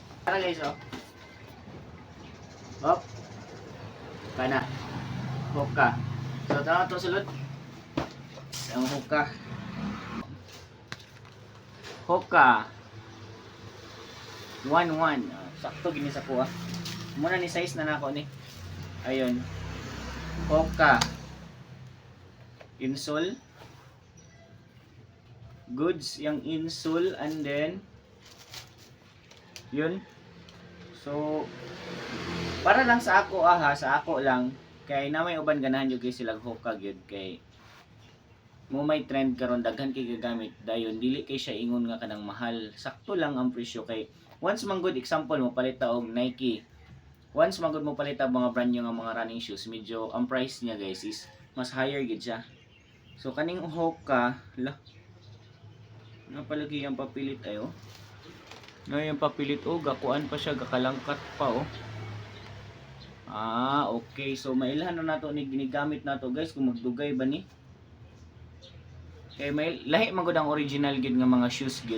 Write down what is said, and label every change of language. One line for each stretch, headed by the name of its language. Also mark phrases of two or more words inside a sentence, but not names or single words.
Cebuano: Para guys oh. Hop. Kana. Hoka. So tanaw to sulod. Ang hoka. Hoka 1-1. Sakto gini sa kuha. Muna ni size na nako ni. Ayun. Hoka. Insole.
Filipino: Goods yung insole
English: and then
Filipino: yun.
Cebuano: So para lang sa ako sa ako lang kay na may uban ganahan yung sila hoka gyud kay mo may trend karon daghan kay gagamit dayon dili kay siya ingon nga kanang mahal sakto lang ang presyo kay once man
English: good example
Cebuano: mo palita og Nike once man good mo palita mga
English: brand new
Cebuano: nga mga
English: running shoes
Cebuano: medyo ang price niya guys is mas higher gid siya so kaning hoka la napalagi ang papilit ayo no yung papilit gakuan pa siya gakalangkat pa
English: okay so
Cebuano: mailhan na nato ni ginigamit nato guys kung magdugay ba ni kay may lahi man gud ang original gid nga mga shoes gid.